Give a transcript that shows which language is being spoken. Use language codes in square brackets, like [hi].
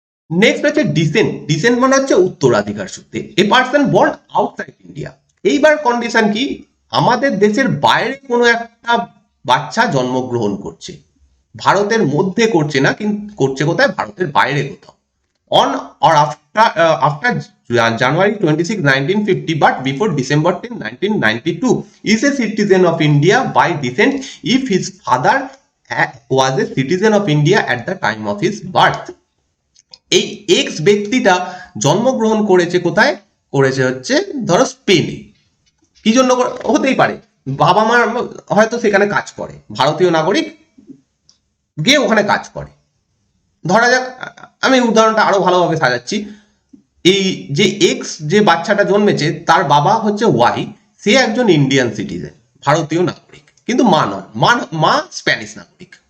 [bn] Next হচ্ছে dissent. Dissent মানে হচ্ছে উত্তরাধিকার সূত্রে। [en] A person born outside India. [bn] এইবার কন্ডিশন কি? আমাদের দেশের বাইরে কোনো একটা বাচ্চা জন্মগ্রহণ করছে, ভারতের মধ্যে করছে না, কিন্তু করছে কোথায়? ভারতের বাইরে কোথাও। [en] On or after January 26, 1950 but before December 10, 1992 is a citizen of India by descent if his father was a citizen of India at the time of his birth. [bn] এই এক্স ব্যক্তিটা জন্মগ্রহণ করেছে কোথায়? করেছে হচ্ছে ধরো স্পেনে। কি জন্য হতেই পারে, বাবা মা হয়তো সেখানে কাজ করে, ভারতীয় নাগরিক গিয়ে ওখানে কাজ করে। ধরা যাক, আমি উদাহরণটা আরো ভালোভাবে সাজাচ্ছি, এই যে এক্স যে বাচ্চাটা জন্মেছে তার বাবা হচ্ছে ওয়াই, সে একজন ইন্ডিয়ান সিটিজেন, ভারতীয় নাগরিক, কিন্তু মা নন, মা স্প্যানিশ নাগরিক।